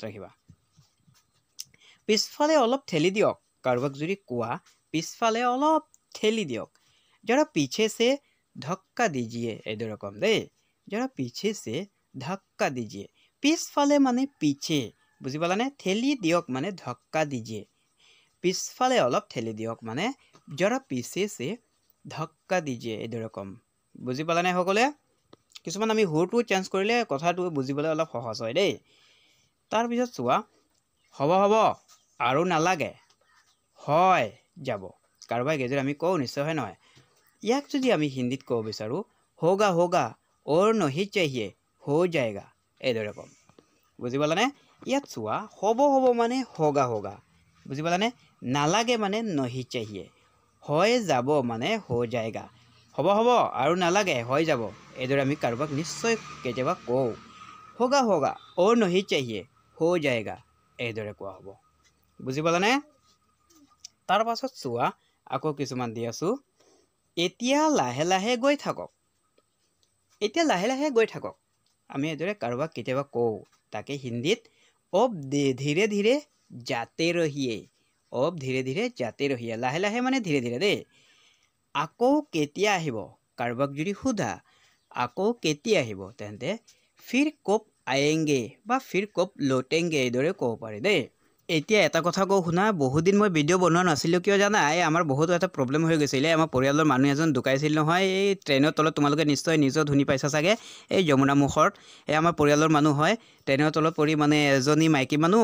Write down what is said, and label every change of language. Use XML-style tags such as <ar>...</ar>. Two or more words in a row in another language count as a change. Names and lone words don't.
<as>ৰাখিবা পিছফালে অলপ ঠেলি দিয়ক কাৰোবাক যদি কোৱা পিছফালে অলপ ঠেলি দিয়ক</as> <hi>जरा पीछे से धक्का दीजिए</hi> <as>এইদৰে ক'ম দেই</as> <hi>जरा पीछे से धक्का दीजिए</hi> <as>পিছফালে মানে পিছে বুজি পালানে ঠেলি দিয়ক মানে</as> <hi>धक्का दीजिए</hi> <as>পিছফালে অলপ ঠেলি দিয়ক মানে</as> <hi>जरा पीछे से धक्का दीजिए</hi> <as>এইদৰে ক'ম বুজি পালানে সকলে কিছুমান আমি হুৰটো চেঞ্জ কৰিলে কথাটো বুজিবলৈ অলপ সহজ হয় দেই তাৰ পিছত চোৱা হ'ব আৰু নালাগে হয় যাব কাৰোবাক এজৰ আমি কওঁ নিশ্চয় হয় নহয় ইয়াক যদি আমি হিন্দীত ক'ব বিচাৰো</as> <hi>होगा और नहीं चाहिए हो</hi> <as>जाएगा এইদৰে ক'ম বুজি পালানে ইয়াত চোৱা হ'ব মানে হোগা বুজি পালানে নালাগে মানে</as> <hi>नहीं चाहिए</hi> <as>হয় যাব মানে</as> <hi>हो जाएगा</hi> <as>হ'ব আৰু নালাগে হৈ যাব এইদৰে আমি কাৰোবাক নিশ্চয় কেতিয়াবা কওঁ</as> <hi>होगा और नहीं चाहिए हो जाएगा</hi> <as>এইদৰে কোৱা হ'ব বুজি পালানে তাৰ পাছত চোৱা আকৌ কিছুমান দি আছো এতিয়া লাহে লাহে গৈ থাকক আমি এইদৰে কাৰোবাক কেতিয়াবা কওঁ তাকে হিন্দীত</as> <hi>अब धीरे धीरे जाते</hi> <as>रहिए লাহে লাহে মানে</as> <hi>धीरे धीरे</hi> <as>দেই আকৌ কেতিয়া আহিব কাৰোবাক যদি সোধা আকৌ কেতিয়া আহিব তেন্তে</as> <hi>फिर कब आएंगे</hi> <as>বা</as> <hi>फिर कब लौटेंगे</hi> <as>এইদৰে ক'ব পাৰি দেই এতিয়া এটা কথা কওঁ শুনা বহুত দিন মই ভিডিঅ' বনোৱা নাছিলোঁ কিয় জানা আমাৰ বহুত এটা প্ৰব্লেম হৈ গৈছিলে আমাৰ পৰিয়ালৰ মানুহ এজন ঢুকাইছিল নহয় এই ট্ৰেইনৰ তলত তোমালোকে নিশ্চয় নিউজত শুনি পাইছা চাগে এই যমুনা মুখত এই আমাৰ পৰিয়ালৰ মানুহ হয় ট্ৰেইনৰ তলত পৰি মানে এজনী মাইকী মানুহ</as>